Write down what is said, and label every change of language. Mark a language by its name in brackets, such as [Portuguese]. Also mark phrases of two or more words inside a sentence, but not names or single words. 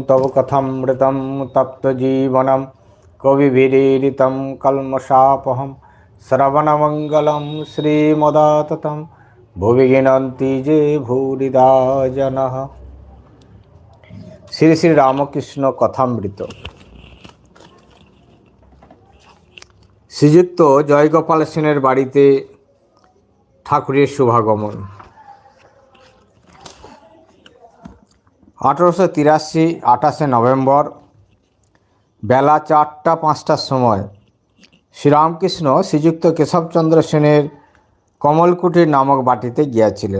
[Sanskrit] कथामृतं तप्तजीवनं कविभिरीडितं कल्मषापहं श्रवणमङ्गलं श्रीमदाततं भुवि गिनन्ति जे भूरिदा जनः। [Bangla] শ্রী শ্রী রামকৃষ্ণ কথামৃত। শ্রীযুক্ত জয়গোপাল সেনের বাড়িতে ঠাকুরের শুভাগমন। 1883 28 নভেম্বর বেলা 4টা 5টার সময় শ্রীরামকৃষ্ণ শ্রীযুক্ত কেশবচন্দ্র সেনের কমলকুটির নামক বাটিতে গিয়াছিলেন।